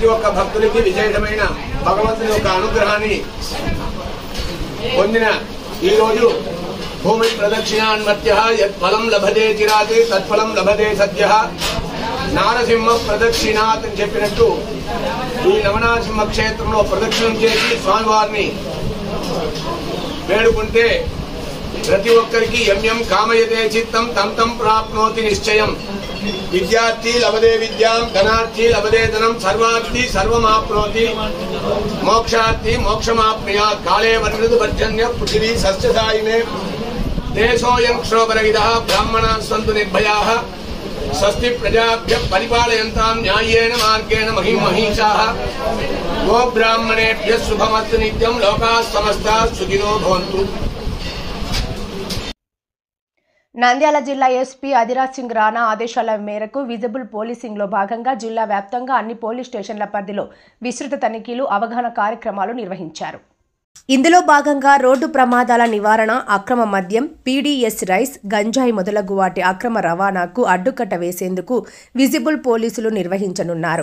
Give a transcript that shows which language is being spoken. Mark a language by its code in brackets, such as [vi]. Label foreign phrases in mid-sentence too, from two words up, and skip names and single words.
[te] ఒక్క భక్తుడికి విశేషమైన భగవంతుని యొక్క అనుగ్రహాన్ని పొందిన ఈరోజు [sa] భూమి ప్రదక్షిణాన్మత్య యత్ఫలం లభతే చిరాతే తత్ఫలం లభతే సద్య నారసింహ ప్రదక్షిణాత్ [te] అని చెప్పినట్టు ఈ నవనారసింహ క్షేత్రంలో ప్రదక్షిణం చేసి స్వామివారిని వేడుకుంటే ప్రతి ఒక్కరికి [sa] ఎం కామయతే చిత్తం తం తం ప్రాప్నోతి నిశ్చయం. విద్యార్థి లభతే విద్యాం, ధనార్థి లభతే ధనం, సర్వార్థి సర్వమాప్నోతి, మోక్షార్థి మోక్షమాప్నుయాత్. కాళే వర్ణితు పర్జన్య పృథివీ సస్యసాయినే దేశోయం క్షోభరహితః బ్రాహ్మణాः సంతు నిర్భయాः. స్వస్తి ప్రజాభ్యః పరిపాలయంతాం న్యాయేన మార్గేణ మహిం మహిషాः. గో బ్రాహ్మణేభ్యः శుభమస్తు నిత్యం. లోకాः సమస్తాः సుఖినో భవంతు. [te] నంద్యాల జిల్లా ఎస్పీ అధిరాజ్ సింగ్ రాణా ఆదేశాల మేరకు విజిబుల్ పోలీసింగ్లో భాగంగా జిల్లా వ్యాప్తంగా అన్ని పోలీస్ స్టేషన్ల పరిధిలో విస్తృత తనిఖీలు, అవగాహన కార్యక్రమాలు నిర్వహించారు. ఇందులో భాగంగా రోడ్డు ప్రమాదాల నివారణ, అక్రమ మద్యం, పీడీఎస్ రైస్, గంజాయి మొదలగు వాటి అక్రమ రవాణాకు అడ్డుకట్ట వేసేందుకు విజిబుల్ పోలీసులు నిర్వహించనున్నారు.